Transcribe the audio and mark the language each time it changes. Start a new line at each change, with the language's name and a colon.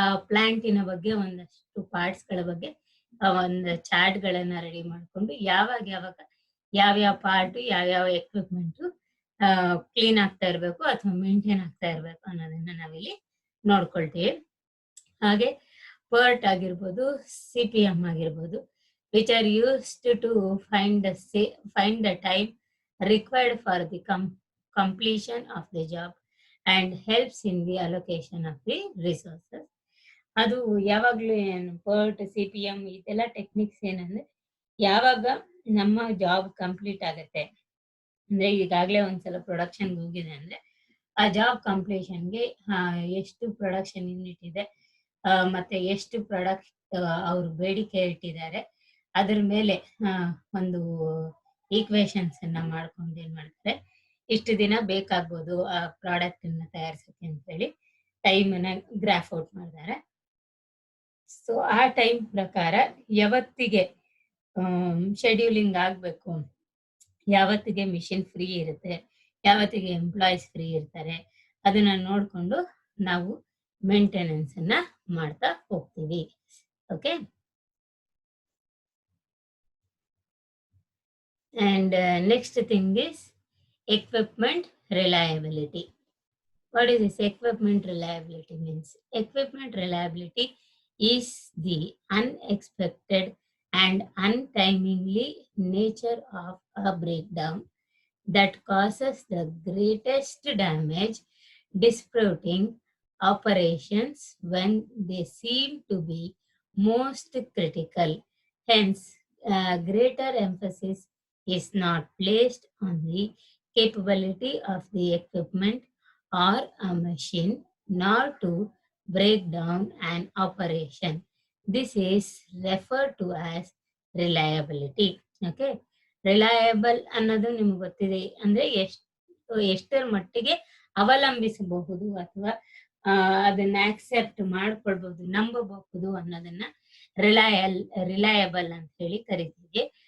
Kannada: ಪ್ಲಾಂಟಿನ ಬಗ್ಗೆ ಒಂದಷ್ಟು ಪಾರ್ಟ್ಸ್ ಗಳ ಬಗ್ಗೆ ಒಂದು ಚಾರ್ಟ್ ಗಳನ್ನ ರೆಡಿ ಮಾಡ್ಕೊಂಡು ಯಾವಾಗ ಯಾವ್ಯಾವ ಪಾರ್ಟ್ ಯಾವ್ಯಾವ ಎಕ್ವಿಪ್ಮೆಂಟ್ ಕ್ಲೀನ್ ಆಗ್ತಾ ಇರ್ಬೇಕು ಅಥವಾ ಮೇಂಟೈನ್ ಆಗ್ತಾ ಇರ್ಬೇಕು ಅನ್ನೋದನ್ನ ನಾವಿಲ್ಲಿ ನೋಡ್ಕೊಳ್ತೀವಿ. ಹಾಗೆ PERT ಆಗಿರ್ಬೋದು, CPM ಆಗಿರ್ಬೋದು,
English: which are used to find the time required for the completion of the job and helps in the allocation of the resources.
Kannada: ಅದು ಯಾವಾಗ್ಲೂ PERT, CPM ಇದೆಲ್ಲ ಟೆಕ್ನಿಕ್ಸ್ ಏನಂದ್ರೆ, ಯಾವಾಗ ನಮ್ಮ ಜಾಬ್ ಕಂಪ್ಲೀಟ್ ಆಗತ್ತೆ ಅಂದ್ರೆ, ಈಗಾಗ್ಲೇ ಒಂದ್ಸಲ ಪ್ರೊಡಕ್ಷನ್ ಹೋಗಿದೆ ಅಂದ್ರೆ ಆ ಜಾಬ್ ಕಂಪ್ಲೀಷನ್ಗೆ ಎಷ್ಟು ಪ್ರೊಡಕ್ಷನ್ ಯೂನಿಟ್ ಇದೆ, ಮತ್ತೆ ಎಷ್ಟು ಪ್ರಾಡಕ್ಟ್ ಅವ್ರು ಬೇಡಿಕೆ ಇಟ್ಟಿದ್ದಾರೆ, ಅದ್ರ ಮೇಲೆ ಒಂದು ಈಕ್ವೇಶನ್ಸ್ ಅನ್ನ ಮಾಡ್ಕೊಂಡು ಏನ್ ಮಾಡ್ತಾರೆ, ಇಷ್ಟು ದಿನ ಬೇಕಾಗ್ಬೋದು ಆ ಪ್ರಾಡಕ್ಟ್ ಅನ್ನ ತಯಾರಿಸಕ್ಕೆ ಅಂತ ಹೇಳಿ ಟೈಮ್ ಅನ್ನ ಗ್ರಾಫ್ ಔಟ್ ಮಾಡ್ತಾರೆ. ಸೊ ಆ ಟೈಮ್ ಪ್ರಕಾರ ಯಾವತ್ತಿಗೆ ಶೆಡ್ಯೂಲಿಂಗ್ ಆಗ್ಬೇಕು, ಯಾವತ್ತಿಗೆ ಮಿಷಿನ್ ಫ್ರೀ ಇರುತ್ತೆ, ಯಾವತ್ತಿಗೆ ಎಂಪ್ಲಾಯೀಸ್ ಫ್ರೀ ಇರ್ತಾರೆ, ಅದನ್ನ ನೋಡ್ಕೊಂಡು ನಾವು ಮೇಂಟೆನೆನ್ಸ್ ಅನ್ನ ಮಾಡ್ತಾ ಹೋಗ್ತೀವಿ.
English: Okay, and next thing is equipment reliability. What is this equipment reliability means? Equipment reliability is the unexpected and untimely nature of a breakdown that causes the greatest damage, disrupting operations when they seem to be most critical. Hence, greater emphasis is not placed on the capability of the equipment or a machine, nor to break down an operation. This is referred to as reliability.
Kannada: Okay, reliable ಅನ್ನೋದು ನಿಮ್ಗೆ ಗೊತ್ತಿದೆ, ಅಂದ್ರೆ ಎಷ್ಟರ ಮಟ್ಟಿಗೆ ಅವಲಂಬಿಸಬಹುದು ಅಥವಾ ಅದನ್ನ accept ಮಾಡ್ಕೊಳ್ಬಹುದು, ನಂಬಬಹುದು ಅನ್ನೋದನ್ನ ರಿಲಯಬಲ್ ಅಂತ ಹೇಳಿ ಕರಿತೀವಿ.